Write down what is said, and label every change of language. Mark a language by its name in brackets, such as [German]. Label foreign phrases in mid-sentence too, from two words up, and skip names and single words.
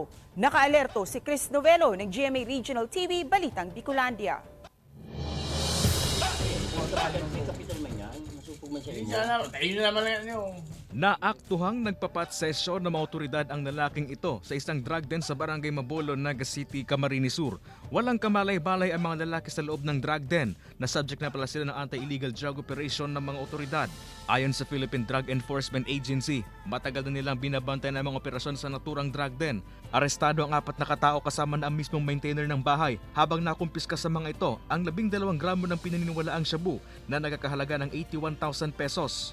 [Filipino] Nakaalerto si Chris Novelo ng GMA Regional TV, Balitang Bicolandia. Naaktuhang nagpapat sesyon ng mga otoridad ang lalaking ito sa isang [English] drug den [Filipino] sa Barangay Mabolo, Naga City, Camarines Sur. Walang kamalay-balay ang mga lalaki sa loob ng [English] drug den [Filipino] na subject na pala sila ng [English] anti-illegal drug operation [Filipino] ng mga otoridad. Ayon sa Philippine Drug Enforcement Agency, matagal na nilang binabantay ng mga operasyon sa naturang [English] drug den. [Filipino] Arestado ang 4 na katao kasama na ang mismong maintainer ng bahay habang nakumpiska sa mga ito ang 12 gramo ng pinaniniwalaang shabu na nagkakahalaga ng 81,000 pesos.